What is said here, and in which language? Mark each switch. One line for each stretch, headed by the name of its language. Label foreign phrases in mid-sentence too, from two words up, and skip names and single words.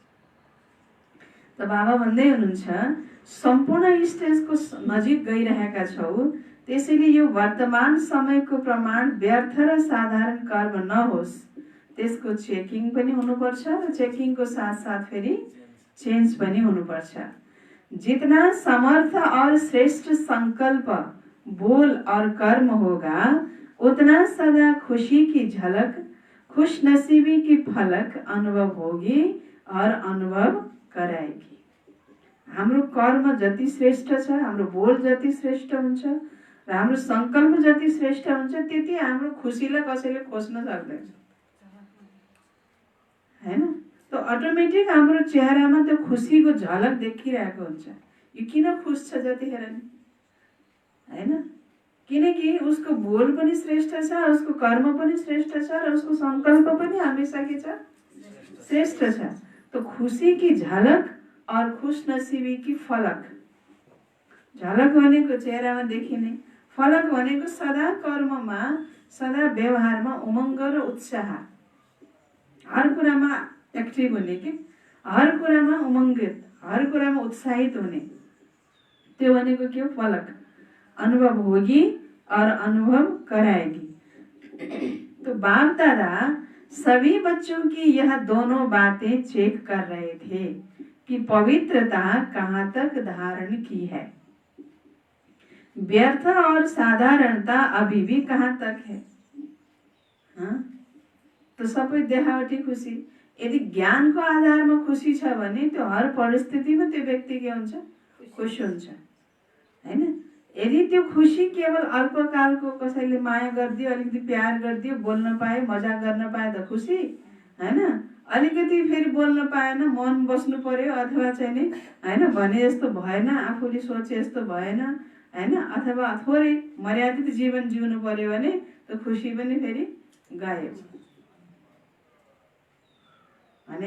Nepali: त बाबा भन्दै हुनुहुन्छ सम्पूर्ण स्टेजको नजिक गइरहेका छौ, त्यसैले यो वर्तमान समयको प्रमाण व्यर्थ र साधारण कर्म नहोस्, त्यसको चेकिङ पनि हुनुपर्छ र चेकिङको साथसाथ फेरि चेन्ज पनि हुनुपर्छ।
Hindi: जितना समर्थ और श्रेष्ठ संकल्प बोल और कर्म होगा, उतना सदा खुशी की झलक, खुश नसीबी की फलक अनुभव होगी और अनुभव कराएगी।
Nepali: हाम्रो कर्म जति श्रेष्ठ छ, हाम्रो बोल जति श्रेष्ठ हुन्छ र हाम्रो संकल्प जति श्रेष्ठ हुन्छ, त्यति हाम्रो खुसीलाई कसैले खोज्न सक्दैन हैन। तो अटोमेटिक हाम्रो चेहरामा त्यो खुसीको झलक देखिरहेको हुन्छ। यो किन खुश छ जतिखेर नि हैन, किनकि उसको बोल पनि श्रेष्ठ छ, उसको कर्म पनि श्रेष्ठ छ र उसको संकल्प पनि हमेशा के छ श्रेष्ठ छ।
Hindi: तो खुशी की झलक और खुश नसीबी की फलक,
Nepali: झलक भनेको चेहरामा देखिने, फलक भनेको सदा कर्ममा सदा व्यवहारमा उमङ्ग र उत्साह, हर कुरामा एक्टिभ हुने कि हर कुरामा उमङ्गित, हर कुरामा उत्साहित हुने, त्यो भनेको के हो फलक।
Hindi: अनुभव होगी और अनुभव कराएगी। तो बाप दादा सभी बच्चों की यह दोनों बातें चेक कर रहे थे कि पवित्रता कहाँ तक धारण की है, व्यर्थ और साधारणता अभी भी कहाँ तक है। हाँ?
Nepali: तो सबै देखावटी खुसी, यदि ज्ञानको आधारमा खुसी छ भने त्यो हर परिस्थितिमा त्यो व्यक्ति के हुन्छ खुश हुन्छ हैन। यदि त्यो खुसी केवल अल्पकालको, कसैले माया गरिदियो, अलिकति प्यार गरिदियो, बोल्न पाए, मजाक गर्न पाए त खुसी हैन, अलिकति फेरि बोल्न पाएन, मन बस्नु पर्यो अथवा चाहिँ नि हैन भने जस्तो भएन, आफूले सोचे जस्तो भएन हैन, अथवा थोरै मर्यादित जीवन जिउनु पर्यो भने त खुसी पनि फेरि गयो भने।